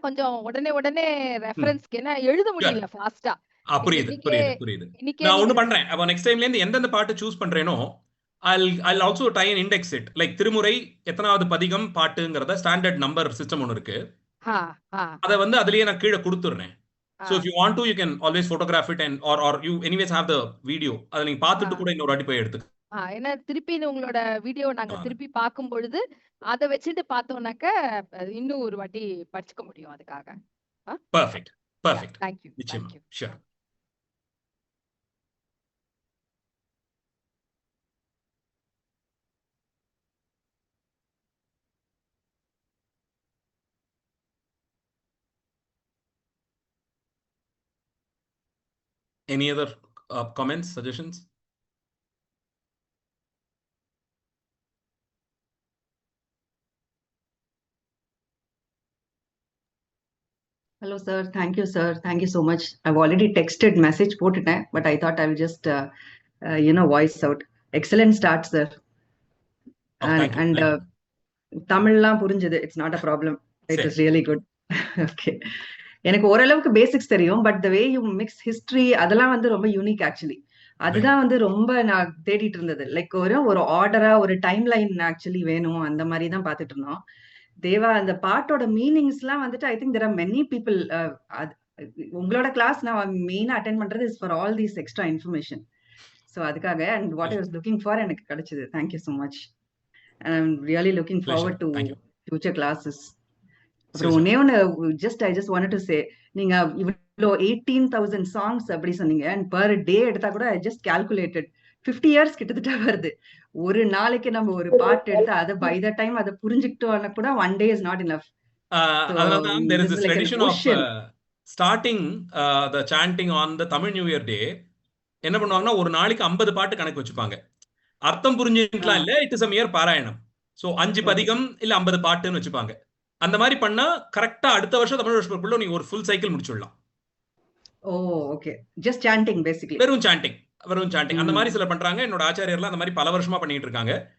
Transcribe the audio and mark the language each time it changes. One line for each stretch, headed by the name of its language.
Tamil: கொஞ்சம் உடனே ரெஃபரன்ஸ்க்கு ஏன்னா எழுத முடியல ஃபாஸ்டா. புரியுது. நான் ஒண்ணு பண்றேன். அப்ப நெக்ஸ்ட் டைம்ல இருந்து எந்தெந்த பாட்டு choose பண்றேனோ
English: I'll also try and index it.
Tamil: Like திருமுறை எத்தனாவது பதிகம் பாட்டுங்கறத ஸ்டாண்டர்ட் நம்பர் சிஸ்டம் ஒன்னு இருக்கு. அத வந்து அதுலயே நான் கீழ கொடுத்துறேன்.
English: So if you want to, you can always photograph it and or you anyways have the video.
Tamil: அத நீங்க பார்த்துட்டு கூட இன்னொரு வாட்டி போய் எடுத்துக்கலாம். ஏன்னா திருப்பி உங்களோட வீடியோ நாங்க திருப்பி பார்க்கும் பொழுது அதை வச்சுட்டு பார்த்தோம்னாக்க இன்னும் ஒரு வாட்டி படிச்சுக்க முடியும் அதுக்காக.
English: Perfect. Thank you. Sure. Any other comments, suggestions? Hello, sir. Thank you, sir. Thank you so much. I've already texted message
Tamil: போட்டுட்டேன்,
English: but I thought I will just, voice out. Excellent start, sir. And
Tamil: தமிழ்லாம் புரிஞ்சது.
English: It's not a problem. It was really good. Okay.
Tamil: எனக்கு ஓரளவுக்கு basics தெரியும், but
English: the way you mix history
Tamil: அதெல்லாம் வந்து ரொம்ப unique actually. அதுதான் வந்து ரொம்ப நான் தேடிட்டு இருந்தது. லைக் ஒரு ஆர்டரா ஒரு டைம் லைன் ஆக்சுவலி வேணும், அந்த மாதிரி தான் பார்த்துட்டு இருந்தோம். தேவா அந்த பாட்டோட மீனிங்ஸ் எல்லாம் வந்துட்டு
English: I think there are many people.
Tamil: உங்களோட கிளாஸ் நான் மெயினா அட்டென்ட் பண்றது
English: Is for all these extra information. So
Tamil: அதுக்காக
English: and what I was looking for
Tamil: எனக்கு கிடைச்சது.
English: Thank you so much. And I am really looking forward to future classes.
Tamil: அப்புறம்
English: I just wanted to say,
Tamil: நீங்க இவ்வளோ 18,000 songs அப்படி சொன்னீங்க
English: and per day
Tamil: எடுத்தா கூட
English: I just calculated 50 years
Tamil: கிட்டத்தட்ட வருது. ஒரு நாளைக்கு நம்ம ஒரு பாட்டு எடுத்து அதை
English: by the time
Tamil: அதை புரிஞ்சுக்கிட்டோம்னா கூட
English: one day is not enough.
Tamil: அதனாலதான்
English: there is this tradition of starting the chanting on the Tamil New Year day.
Tamil: என்ன பண்ணுவாங்கன்னா ஒரு நாளைக்கு 50 பாட்டு கணக்கு வச்சுப்பாங்க. அர்த்தம் புரிஞ்சுக்கலாம் இல்ல,
English: it is a mere
Tamil: பாராயணம். சோ 5 பதிகம் இல்ல 50 பாட்டுன்னு வச்சுப்பாங்க. அந்த மாதிரி பண்ணா கரெக்டா அடுத்த வருஷம் தமிழ் வருஷத்துக்குள்ள நீங்க ஒரு ஃபுல் சைக்கிள் முடிச்சிடலாம்.
English: Oh okay. Just chanting basically.
Tamil: வெறும் சாண்டிங் அந்த மாதிரி சில பண்றாங்க. என்னோட ஆச்சாரியர்லாம் அந்த மாதிரி பல வருஷமா பண்ணிட்டு இருக்காங்க.